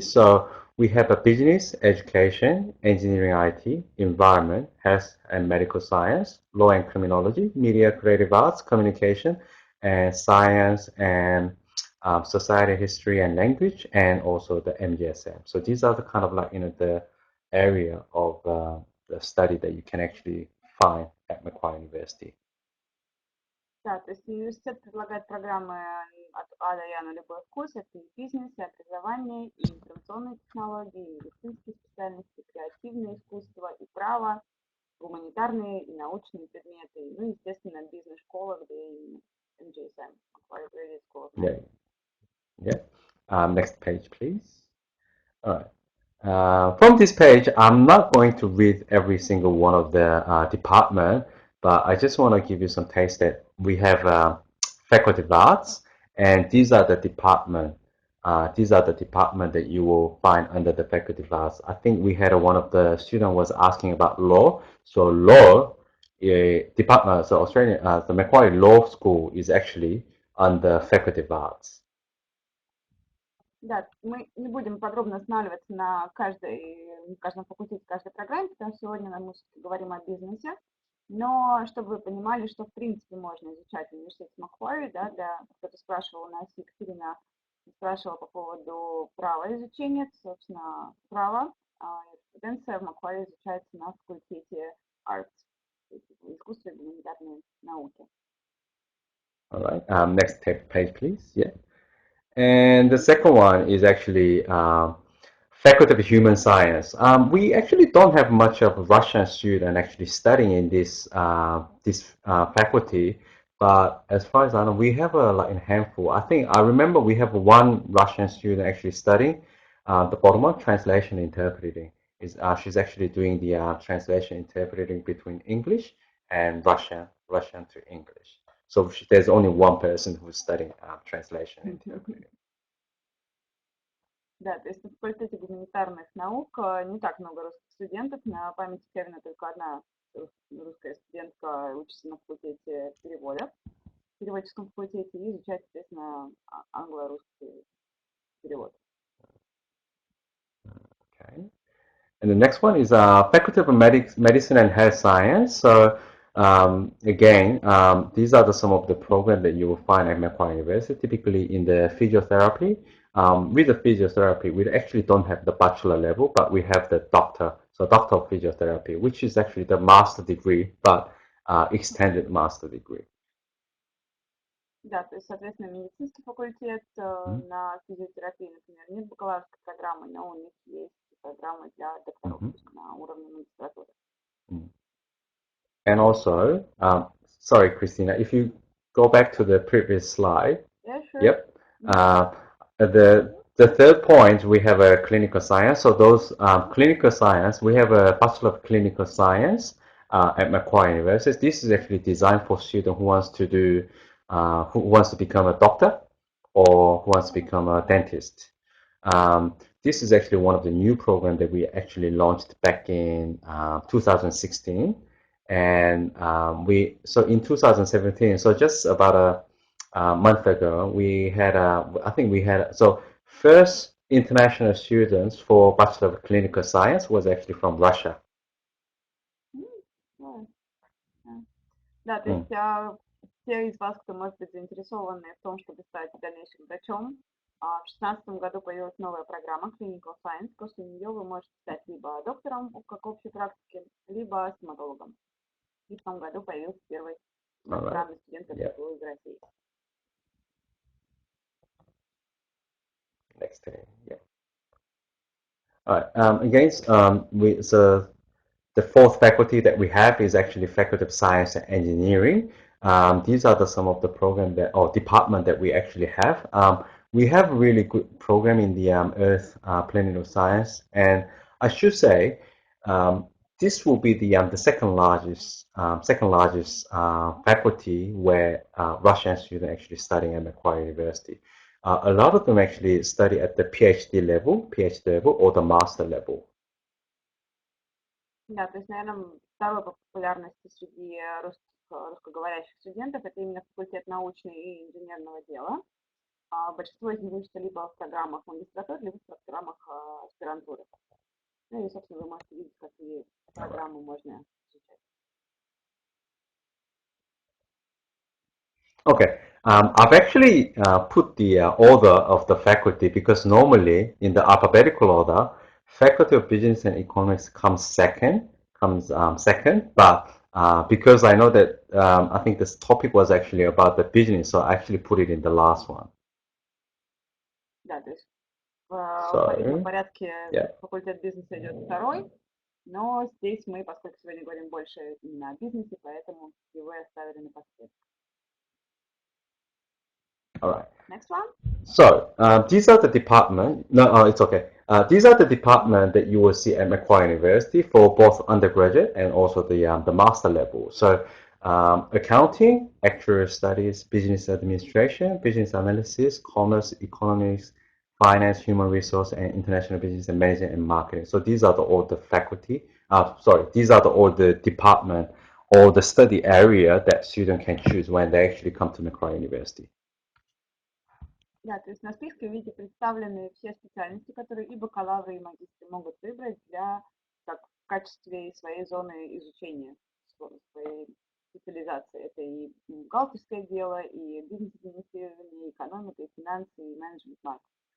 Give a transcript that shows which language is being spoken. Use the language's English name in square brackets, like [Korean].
[English] So we have a business, education, engineering, IT, environment, health and medical science, law and criminology, media, creative arts, communication, and science and society, history, and language, and also the MGSM. So these are the kind of like the area of the study that you can actually find at Macquarie University. [Russian] Да, то есть университет предлагает программы от А до Я на любой вкус. Это и бизнес, и образование, и информационные технологии, и медицинские специальности, креативное искусство, и право, гуманитарные и научные предметы. Ну, естественно, бизнес-школа, где и MGSM, Macquarie Graduate School of [English] Yeah, Management. yeah. Next page, please. All right. From this page, I'm not going to read every single one of the department, but I just want to give you some taste that we have Faculty of Arts, and these are the department. These are the department that you will find under the Faculty of Arts. I think we had one of the student was asking about law. So law department, so Australian, the Macquarie Law School is actually under Faculty of Arts. [Russian] Да, мы не будем подробно останавливаться на каждом факультете, каждой программе, потому что сегодня мы говорим о бизнесе. Но чтобы вы понимали, что в принципе можно изучать в университете Macquarie, да, кто-то спрашивал у нас, Екатерина спрашивала по поводу права изучения, это, собственно, право. Юриспруденция в Macquarie изучается на факультете Arts, искусство и гуманитарные науки. [English] All right. Next page, please. Yeah. And the second one is actually Faculty of Human Science. We actually don't have much of Russian student actually studying in this faculty, but as far as I know, we have like a handful. I remember we have one Russian student actually studying the bottom one, translation interpreting. She's actually doing the translation interpreting between English and Russian to English. So there's only one person who's studying translation interpreting. [Russian] Да, то есть на факультете гуманитарных наук не так много русских студентов. На памяти Кевина только одна русская студентка учится на факультете перевода, в переводческом факультете, и изучает, естественно, англо-русский перевод. [English] Okay. And the next one is Faculty of Medicine and Health Science. So again, these are some of the programs that you will find at Macquarie University, typically in the physiotherapy. With the physiotherapy, we actually don't have the bachelor level, but we have the doctor. So doctor of physiotherapy, which is actually the master degree, but extended master degree. [Russian] Да, то есть, соответственно, медицинский факультет на физиотерапии, например, нет бакалаврской программы, но у них есть программы для докторов на уровне магистратуры. [English] And also, sorry, Christina, if you go back to the previous slide. Yeah, sure. Yep. The third point, we have a clinical science. So those clinical science, we have a Bachelor of Clinical Science at Macquarie University. This is actually designed for students who wants to do, who wants to become a doctor or who wants to become a dentist. This is actually one of the new programs that we actually launched back in 2016. And so in 2017, so just about a month ago, we had so first international students for Bachelor of Clinical Science was actually from Russia. [Russian] Да, то есть те из вас, кто может быть заинтересованы в том, чтобы стать дальнейшим врачом, в 2016 году появилась новая программа Clinical Science. После нее вы можете стать либо доктором, как общей практики, либо стоматологом. И в том году появился первый иностранный студент, который был из России. [English] Next day, yeah. All right. Again, so the fourth faculty that we have is actually Faculty of Science and Engineering. These are some of the program that or department that we actually have. We have a really good program in the Earth Planetary Science, and I should say this will be the second largest faculty where Russian students actually studying at Macquarie University. A lot of them actually study at the PhD level or the master level. [Russian] Да, то есть, наверное, второй по популярности среди русскоговорящих студентов это именно факультет научного и инженерного дела. Большинство из них учатся либо в программах магистратуры, либо в программах аспирантуры. Ну и, собственно, вы можете видеть, какие программы можно изучать. [English] Okay, I've actually put the order of the faculty because normally in the alphabetical order, Faculty of Business and Economics comes second, but because I know that I think this topic was actually about the business, so I actually put it in the last one. [Russian] Да, то есть в алфавитном порядке [English] yeah. [Russian] факультет бизнеса идет второй, но здесь мы, поскольку сегодня говорим больше именно о бизнесе, поэтому его и оставили напоследок. [English] All right. Next one. So these are the department. No, it's okay. These are the department that you will see at Macquarie University for both undergraduate and also the master level. So accounting, actuarial studies, business administration, business analysis, commerce, economics, finance, human resource, and international business and management and marketing. So these are all the faculty. These are all the department or the study area that student can choose when they actually come to Macquarie University. [Russian] Да, то есть на списке вы видите представлены все специальности, которые и бакалавры, и магистры могут выбрать в качестве своей зоны изучения, своей специализации. Это и бухгалтерское дело, и бизнес-администрирование, и экономика, и финансы, и менеджмент-маркетинг.